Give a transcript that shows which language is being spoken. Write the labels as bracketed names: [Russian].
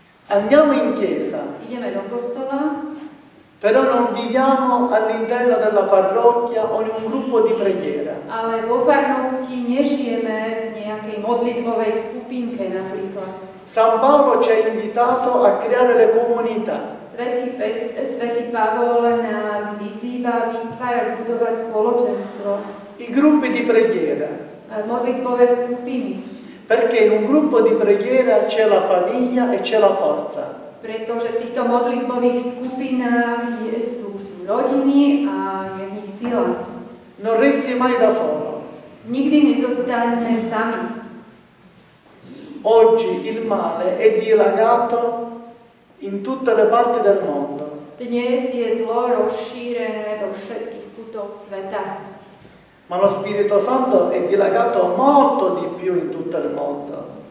[Italian] Andiamo in chiesa, [Slovak] Ideme do kostola, [Italian] però non viviamo all'interno della parrocchia o in un gruppo di preghiera. [Slovak] ale vo farnosti nežijeme v nejakej modlitbovej skupinke napríklad. [Italian] San Paolo ci ha invitato a creare le comunità. [Slovak] Svätý Pavol nás vyzýva vytvárať, budovať spoločenstvo, [Italian] I gruppi di preghiera, [Slovak] modlitbové skupiny, [Italian] perché in un gruppo di preghiera c'è la famiglia e c'è la forza. [Slovak] pretože v týchto modlitbových skupinách sú rodiny a je v nich sila. [Italian] Non resti mai da solo. [Slovak] Nikdy nezostaneme sami. [Italian] Oggi il male è dilagato in tutte le parti del mondo. [Slovak] Dnes je zlo rozšírené do všetkých kútov sveta. [Italian] Ma lo Spirito Santo è dilagato molto di più in tutto il mondo.